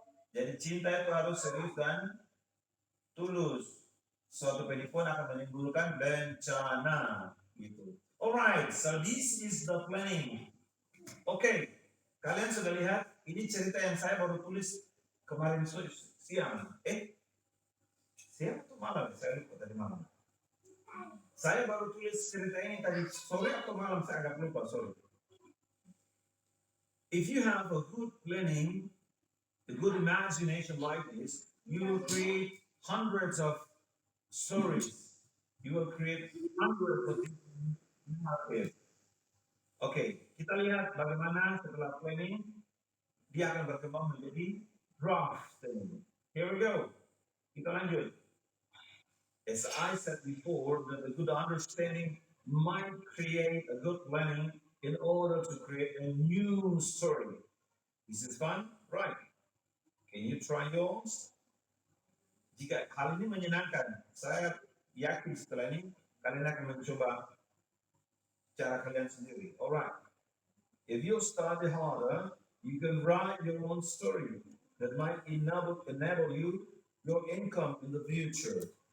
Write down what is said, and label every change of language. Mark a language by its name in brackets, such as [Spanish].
[Indonesian] Jadi cinta itu harus serius dan tulus. Suatu penipuan akan menimbulkan bencana. Gitu. [English] Alright, so this is the planning. [Indonesian] Oke, kalian sudah lihat ini cerita yang saya baru tulis kemarin siang. Siang atau malam? Saya lupa tadi malam. Saya baru tulis cerita ini tadi sore atau malam, saya agak lupa, sorry. [English] If you have a good planning, a good imagination like this, you will create hundreds of stories. You will create hundreds of things. [Indonesian] Oke, kita lihat bagaimana setelah planning dia akan berkembang menjadi drafting. [English] Here we go. [Indonesian] Kita lanjut. [English] As I said before, that a good understanding might create a good planning in order to create a new story. This is fun, right? Can you try yours? [Indonesian] Jika hal ini menyenangkan, saya yakin setelah ini kalian akan mencoba cara kalian sendiri. [English] Alright. If you study harder, you can write your own story that might enable you your income in the future.